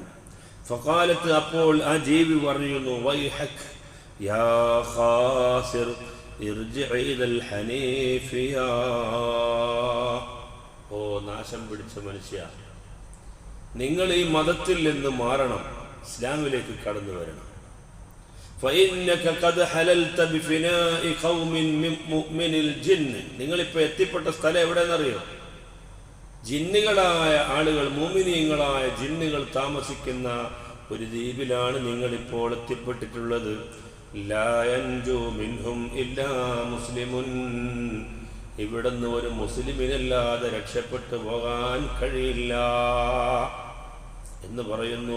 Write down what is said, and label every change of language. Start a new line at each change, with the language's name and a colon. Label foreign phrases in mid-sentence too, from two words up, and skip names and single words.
Malayalam: ഫഖാലത്ത്, അപ്പോൾ ആ ജീവി പറയുന്നു,
Arabic: ويحك يا خاسر ارجع إلى الحنيفية,
Malayalam: ഓ നാശം പിടിച്ച മനുഷ്യ, നിങ്ങൾ ഈ മതത്തിൽ നിന്ന് മാറണം, ഇസ്ലാമിലേക്ക് കടന്നു വരണം.
Arabic: فإنك قد حللت بفناء قوم من الجن,
Malayalam: നിങ്ങളിപ്പോൾ എത്തിപ്പെട്ട സ്ഥലം എവിടെയെന്നറിയോ? ജിന്നുകളായ ആളുകൾ, മുഅ്മിനീങ്ങളായ ജിന്നുകൾ താമസിക്കുന്ന ഒരു ദ്വീപിലാണ് നിങ്ങളിപ്പോൾ എത്തിപ്പെട്ടിട്ടുള്ളത്.
Arabic: لا ينجو منهم إلا مسلم,
Malayalam: ഇവിടുന്ന് ഒരു മുസ്ലിമിനല്ലാതെ രക്ഷപ്പെട്ടു പോകാൻ കഴിയില്ല എന്ന് പറയുന്നു.